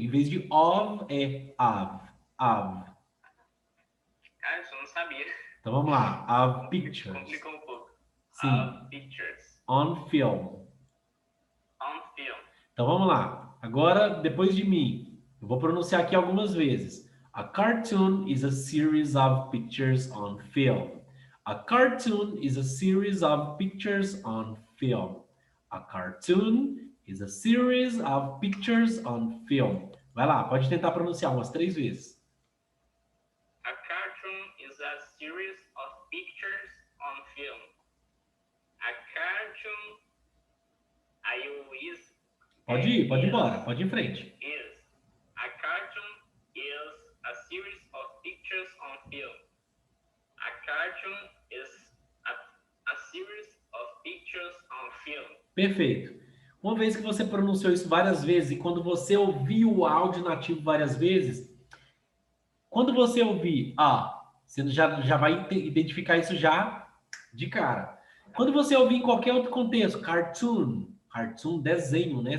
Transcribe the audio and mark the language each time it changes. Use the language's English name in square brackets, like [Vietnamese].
[Portuguese] Em vez de of, é av. Av. Ah, isso eu não sabia. Então vamos lá. [English] Av pictures. [Portuguese] Complicou um pouco. Sim. [English] Of pictures. On film. On film. [Portuguese] Então vamos lá. Agora, depois de mim, eu vou pronunciar aqui algumas vezes. [English] A cartoon is a series of pictures on film. A cartoon is a series of pictures on film. A cartoon is a series of pictures on film. [Portuguese] Vai lá, pode tentar pronunciar umas 3 vezes. [English] A cartoon is a series of pictures on film. A cartoon. [Portuguese] Aí o is. Pode ir, pode ir embora, pode ir em frente. [English] Is. A cartoon is a series of pictures on film. A cartoon is a series of pictures on film. [Portuguese] Perfeito. Uma vez que você pronunciou isso várias vezes e quando você ouviu o áudio nativo várias vezes, quando você ouvir você já vai identificar isso já de cara. Quando você ouvir em qualquer outro contexto, cartoon, desenho, né?